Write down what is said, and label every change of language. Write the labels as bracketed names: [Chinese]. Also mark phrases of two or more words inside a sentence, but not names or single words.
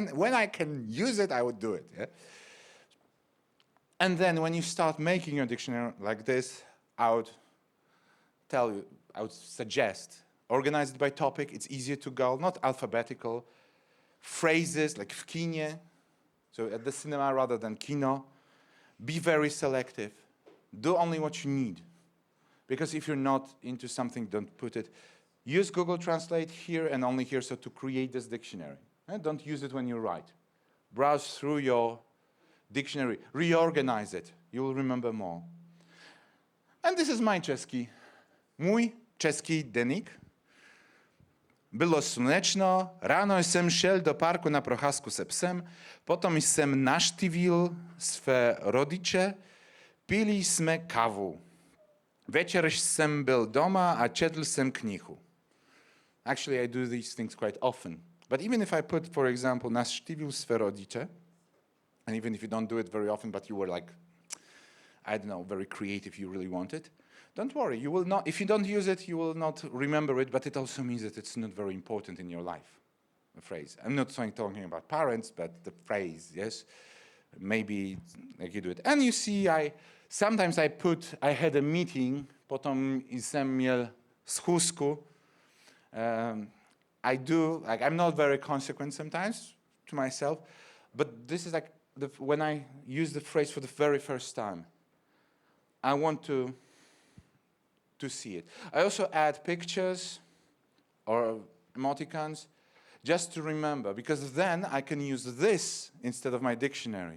[English] And when I can use it, I would do it, yeah? And then when you start making your dictionary like this, I would suggest, organize it by topic. It's easier to go, not alphabetical. Phrases like [Polish] w kinie, [English] so at the cinema rather than kino. Be very selective. Do only what you need. Because if you're not into something, don't put it. Use Google Translate here and only here, so to create this dictionary. And don't use it when you write. Browse through your dictionary, reorganize it. You will remember more. And this is my chess key. [Polish] Mój czeski denik. Było słoneczno, [Czech] rano jsem šel do parku na procházku se psem, potom jsem navštívil své rodiče, pili jsme kávu. Večer jsem byl doma a četl jsem knihu. [English] Actually, I do these things quite often. But even if I put, for example, [Czech] navštívil své rodiče, [English] and even if you don't do it very often, but you were like, I don't know, very creative, you really want it, don't worry, you will not, if you don't use it, you will not remember it, but it also means that it's not very important in your life, the phrase. I'm not talking about parents, but the phrase, yes? Maybe like you do it. And you see, sometimes I had a meeting, [Czech] potom jsem měl schůzku. [English] I'm not very consequent sometimes to myself, but this is like when I use the phrase for the very first time. I want to see it. I also add pictures or emoticons just to remember, because then I can use this instead of my dictionary.